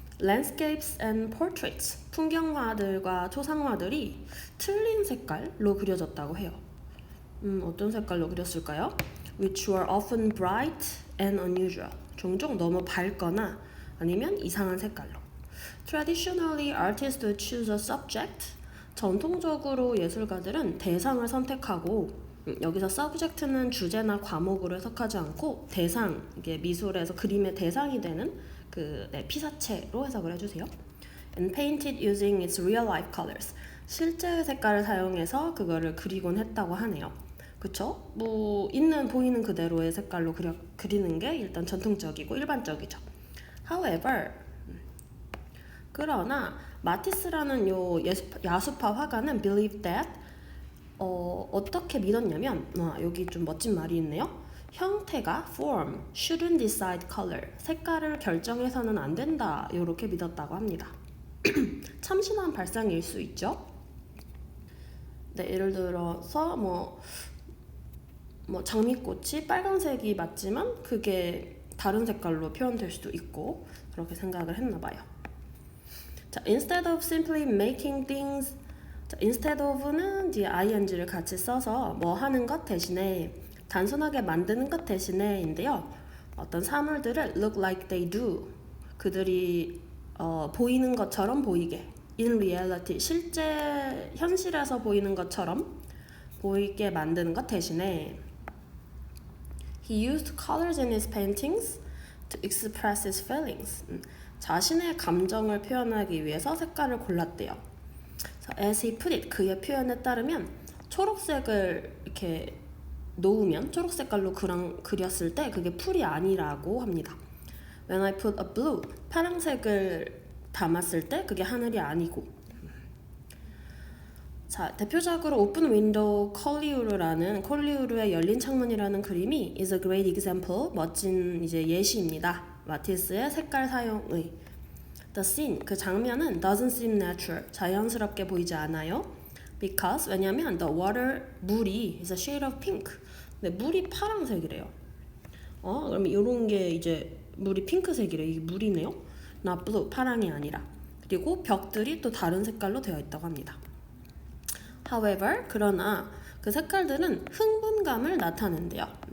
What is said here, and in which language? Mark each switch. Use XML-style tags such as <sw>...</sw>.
<en>Landscapes and portraits.</en> <ko>풍경화들과 초상화들이 틀린 색깔로 그려졌다고 해요. 어떤 색깔로 그렸을까요?</ko> <en>Which were often bright and unusual.</en> <ko>종종 너무 밝거나 아니면 이상한 색깔로.</ko> <en>Traditionally, artists would choose a subject.</en> <ko>전통적으로 예술가들은 대상을 선택하고 여기서 subject는 주제나 과목으로 해석하지 않고 대상, 이게 미술에서 그림의 대상이 되는 그 피사체로 해석을 해주세요.</ko> <en>And painted using its real life colors.</en> <ko>실제 색깔을 사용해서 그거를 그리곤 했다고 하네요. 그쵸? 뭐 보이는 그대로의 색깔로 그리는 게 일단 전통적이고 일반적이죠. However, 그러나 마티스라는 요 야수파 화가는</ko> <en>believed that</en> <ko>어떻게 믿었냐면 여기 좀 멋진 말이 있네요. 형태가</ko> <en>form shouldn't decide color,</en> <ko>색깔을 결정해서는 안 된다, 이렇게 믿었다고 합니다. 참신한 발상일 수 있죠. 네, 예를 들어서 뭐 장미꽃이 빨간색이 맞지만 그게 다른 색깔로 표현될 수도 있고 그렇게 생각을 했나 봐요. 자,</ko> <en>instead of simply making things,</en> <ko>자, instead of는 이제 ing를 같이 써서 뭐 하는 것 대신에 단순하게 만드는 것 대신에인데요.</ko> <en>어떤 사물들을 look like they do,</en> <ko>그들이 보이는 것처럼 보이게,</ko> <en>in reality,</en> <ko>실제 현실에서 보이는 것처럼 보이게 만드는 것 대신에</ko> <en>he used colors in his paintings to express his feelings.</en> <ko>자신의 감정을 표현하기 위해서 색깔을 골랐대요.</ko> <en>As he put it,</en> <ko>그의 표현에 따르면 초록색을 이렇게 놓으면 초록 색깔로 그렸을 때 그게 풀이 아니라고 합니다.</ko> <en>When I put a blue,</en> <ko>파란색을 담았을 때 그게 하늘이 아니고. 자, 대표적으로 오픈 윈도우 콜리우르의 열린 창문이라는 그림이</ko> <en>is a great example,</en> <ko>멋진 이제 예시입니다. 마티스의 색깔 사용의 The scene, 그 장면은</ko> <en>doesn't seem natural,</en> <ko>자연스럽게 보이지 않아요.</ko> <en>Because,</en> <ko>왜냐면</ko> <en>the water, 물이 is a shade of pink.</en> <ko>근데 물이 파란색이래요. 그럼 이런 게 이제 물이 핑크색이래. 이게 물이네요.</ko> <en>Not blue,</en> <ko>파랑이 아니라. 그리고 벽들이 또 다른 색깔로 되어 있다고 합니다. However, 그러나 그 색깔들은 흥분감을 나타낸대요.</ko>